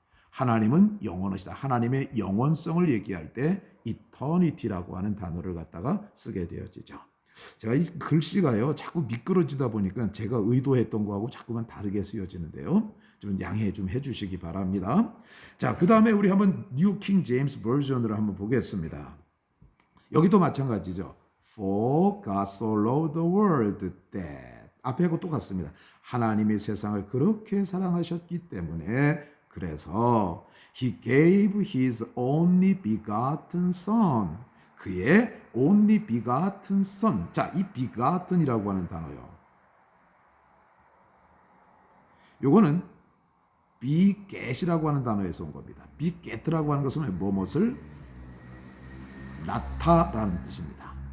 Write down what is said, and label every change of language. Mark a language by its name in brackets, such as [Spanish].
[Korean] 하나님은 영원하시다. 하나님의 영원성을 얘기할 때 eternity라고 하는 단어를 갖다가 쓰게 되어지죠. 제가 이 글씨가요 자꾸 미끄러지다 보니까 제가 의도했던 거하고 자꾸만 다르게 쓰여지는데요. 좀 양해 좀 해주시기 바랍니다. 자, 그 다음에 우리 한번 뉴 킹 제임스 버전으로 한번 보겠습니다. 여기도 마찬가지죠. [English] For God so loved the world that [Korean] 앞에하고 똑같습니다. 하나님이 세상을 그렇게 사랑하셨기 때문에 그래서 [English] He gave His only begotten Son. [Korean] 그의 [English] only begotten Son. [Korean] 자, 이 begotten이라고 하는 단어요. 요거는 beget이라고 하는 단어에서 온 겁니다. beget라고 하는 것은 무엇을 낳다라는 뜻입니다.